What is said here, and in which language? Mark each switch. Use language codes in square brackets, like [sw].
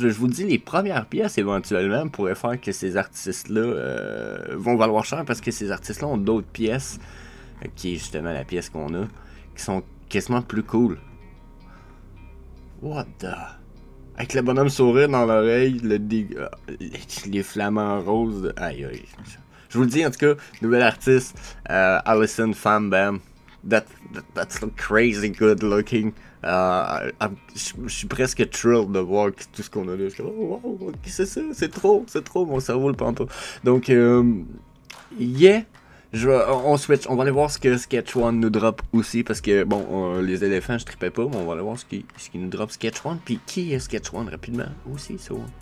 [fr] Je vous dis, les premières pièces éventuellement pourraient faire que ces artistes-là vont valoir cher parce que ces artistes-là ont d'autres pièces, qui est justement la pièce qu'on a, qui sont quasiment plus cool. [en] What the. [fr] Avec le bonhomme sourire dans l'oreille, les flamants roses. Aïe. Je vous le dis en tout cas, nouvel artiste, Alison Fanbam. [en] That's crazy good looking. [fr] Je suis presque thrilled de voir tout ce qu'on a là. Je suis comme, oh wow, c'est ça, c'est trop, mon cerveau le prend pas. Donc, yeah. On switch, on va aller voir ce que Sketch One nous drop aussi, parce que bon, les éléphants je tripais pas, mais on va aller voir ce qui nous drop Sketch One, puis qui est Sketch One rapidement aussi, ça.